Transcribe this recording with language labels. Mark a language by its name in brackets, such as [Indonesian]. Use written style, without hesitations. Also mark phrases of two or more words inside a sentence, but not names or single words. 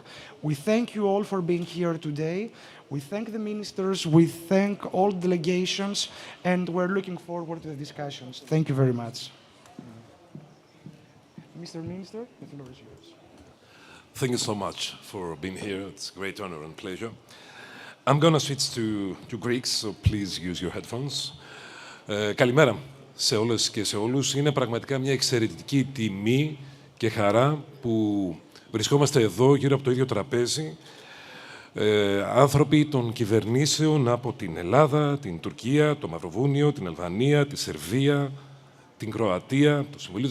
[English] We thank you all for being here today. We thank the ministers, we thank all delegations, and we're looking forward to the discussions. Thank you very much. Mr. Minister, the floor is yours. Thank you so much for being here. It's a great honor and pleasure. I'm going to switch to Greek, so please use your headphones. [Greek] Καλημέρα σε όλες και σε όλους. Είναι πραγματικά μια εξαιρετική τιμή και χαρά που βρισκόμαστε εδώ γύρω από το ίδιο τραπέζι. Άνθρωποι των κυβερνήσεων από την Ελλάδα, την Τουρκία, το Μαυροβούνιο, την Αλβανία, τη Σερβία, την Κροατία, το Συμβουλίο